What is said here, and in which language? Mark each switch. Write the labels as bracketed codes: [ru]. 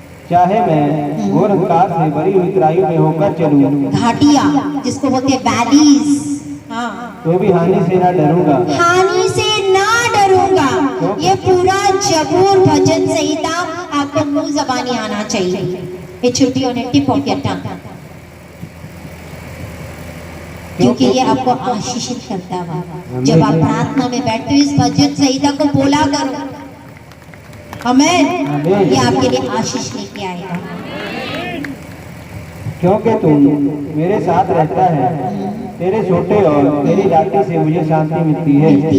[hi] चाहे मैं घोर अंधकार से भरी हुई तराइयों में होकर चलूं, घाटियां जिसको बोलते हैं वैलीज, हाँ, तो भी हानि से ना डरूंगा, हानि से ना डरूंगा। ये पूरा जबूर भजन संहिता आपको मुंह ज़बानी आना चाहिए। [en] It should be on a tip of your tongue, [hi] क्योंकि ये आपको आशीषित करता है। जब आप प्रार्थना में बैठते हो, इस भजन संहिता को बोला करो। आमीन। ये आपके लिए आशीष लेके आएगा, क्योंकि तू मेरे साथ रहता है, तेरे छोटे और तेरी लाठी से मुझे शांति मिलती है।